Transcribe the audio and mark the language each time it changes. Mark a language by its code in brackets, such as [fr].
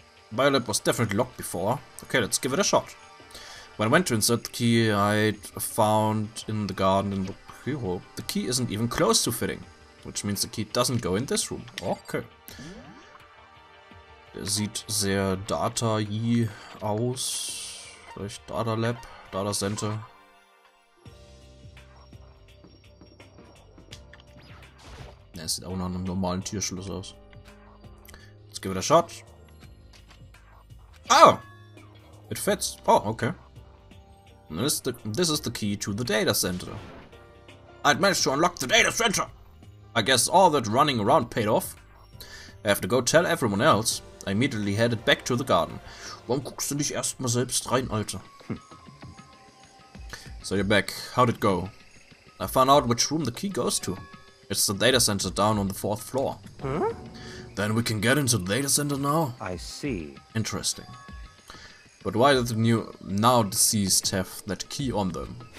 [en] Biolab was definitely locked before. Okay, let's give it a shot. When I went to insert the key I'd found in the garden in the keyhole, the key isn't even close to fitting. Which means the key doesn't go in this room. Okay. [de] Der sieht sehr Data-y aus. Vielleicht Data Lab, Data Center. Ne, es sieht auch nach einem normalen Türschloss aus. [en] Let's give it a shot. Oh! It fits. Oh, okay. This is the key to the data center. I'd managed to unlock the data center! I guess all that running around paid off. I have to go tell everyone else. I immediately headed back to the garden. [de] Warum guckst du nicht erstmal selbst rein, Alter? [en] So you're back. How'd it go? I found out which room the key goes to. It's the data center down on the 4th floor. Huh? Then we can get into the data center now? I see. Interesting. But why did the new, now deceased have that key on them?